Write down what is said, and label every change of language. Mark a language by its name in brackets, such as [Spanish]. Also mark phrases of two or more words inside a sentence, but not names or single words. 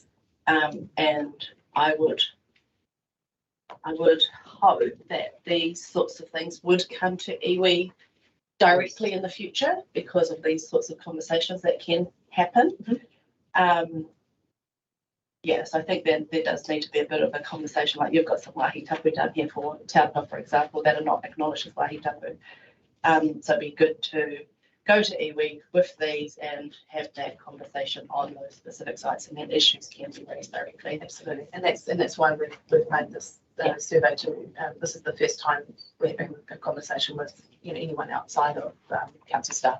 [English] And I would hope that these sorts of things would come to iwi directly in the future because of these sorts of conversations that can happen. Mm-hmm. Yes, I think that there does need to be a bit of a conversation, like you've got some [Māori] wāhi tapu [English] down here for Taupo, for example, that are not acknowledged as [Māori] wāhi tapu. [English] So it'd be good to go to iwi with these and have that conversation on those specific sites, and then issues can be raised directly. Absolutely, and that's why we've made this survey to. This is the first time we're having a conversation with anyone outside of council staff.